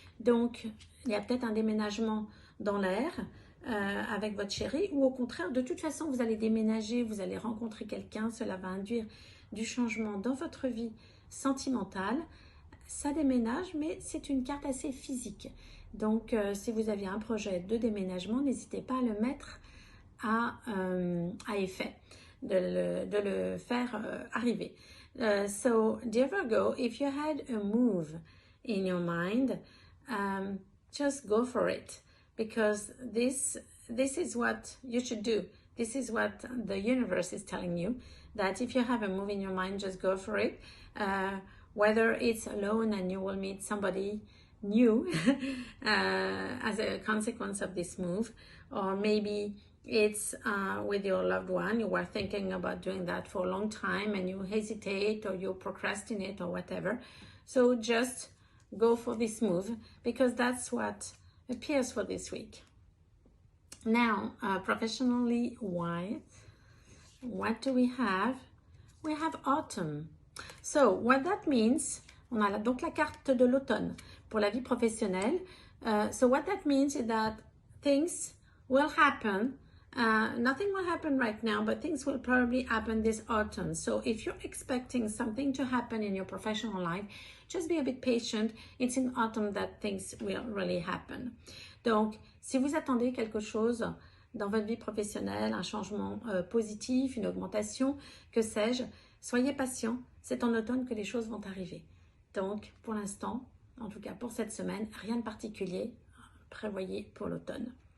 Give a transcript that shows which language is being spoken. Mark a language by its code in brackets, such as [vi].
[fr] Donc, il y a peut-être un déménagement dans l'air avec votre chéri, ou au contraire, de toute façon, vous allez déménager, vous allez rencontrer quelqu'un, cela va induire du changement dans votre vie sentimentale. Ça déménage, mais c'est une carte assez physique. Donc, si vous avez un projet de déménagement, n'hésitez pas à le mettre à effet, de le faire arriver. [en] So, dear Virgo, if you had a move in your mind, just go for it, because this is what you should do. This is what the universe is telling you, that if you have a move in your mind, just go for it. Whether it's alone and you will meet somebody new as a consequence of this move, or maybe it's with your loved one. You were thinking about doing that for a long time and you hesitate or you procrastinate or whatever. So just go for this move, because that's what appears for this week. Now, professionally wise, what do we have? We have autumn. So, what that means, [fr] on a donc la carte de l'automne pour la vie professionnelle. [en] So, what that means is that things will happen. Nothing will happen right now, but things will probably happen this autumn. So, if you're expecting something to happen in your professional life, just be a bit patient. It's in autumn that things will really happen. [fr] Donc, si vous attendez quelque chose dans votre vie professionnelle, un changement positif, une augmentation, que sais-je, soyez patient. C'est en automne que les choses vont arriver. Donc, pour l'instant, en tout cas pour cette semaine, rien de particulier prévoyez pour l'automne.